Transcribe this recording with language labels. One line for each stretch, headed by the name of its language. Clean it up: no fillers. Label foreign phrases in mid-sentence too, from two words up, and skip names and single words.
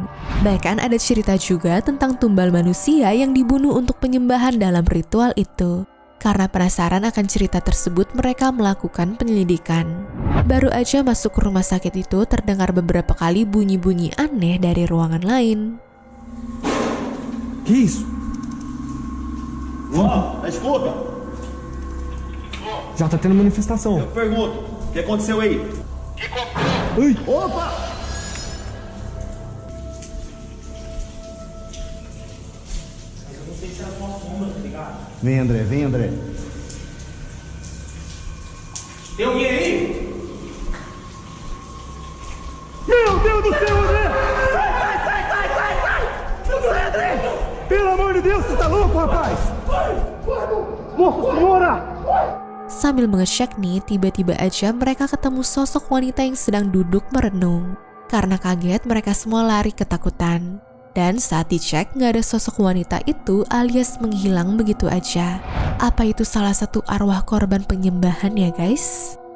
Indonesian: Bahkan ada cerita juga tentang tumbal manusia yang dibunuh untuk penyembahan dalam ritual itu. Karena penasaran akan cerita tersebut, mereka melakukan penyelidikan. Baru aja masuk ke rumah sakit itu, terdengar beberapa kali bunyi-bunyi aneh dari ruangan lain.
Portuguese: Que isso? Ó, escuta, Já tá tendo manifestação. eu pergunto, o que aconteceu aí? Ai! Opa! Vem, André, vem, André. Tem alguém aí? Meu Deus do céu, André! Sai, André! Pelo amor de Deus, você tá louco, rapaz? Nossa Senhora!
Indonesian: Sambil mengecek nih, tiba-tiba aja mereka ketemu sosok wanita yang sedang duduk merenung. Karena kaget, mereka semua lari ketakutan. Dan saat dicek, nggak ada sosok wanita itu alias menghilang begitu aja. Apa itu salah satu arwah korban penyembahan ya guys?